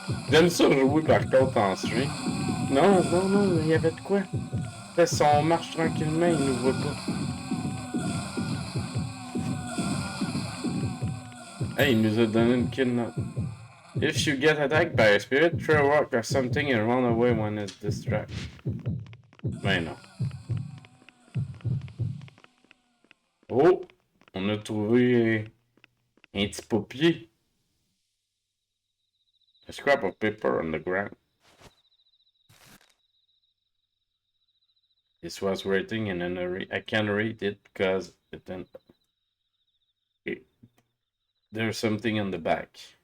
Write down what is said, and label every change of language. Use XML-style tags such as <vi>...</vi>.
<fr>J'aime ça jouer par contre en stream. Non, non, non, il y avait de quoi? Fait si on marche tranquillement, il nous voit pas. Hey, il nous a donné une kidnap.</fr> <en>If you get attacked by a spirit, throw a rock or something and run away when it's distracted.</en> <fr>Ben non. Oh! On a trouvé un petit papier.</fr> <en>A scrap of paper on the ground. This was written in an hurry. I can't read it because there's something on the back.</en>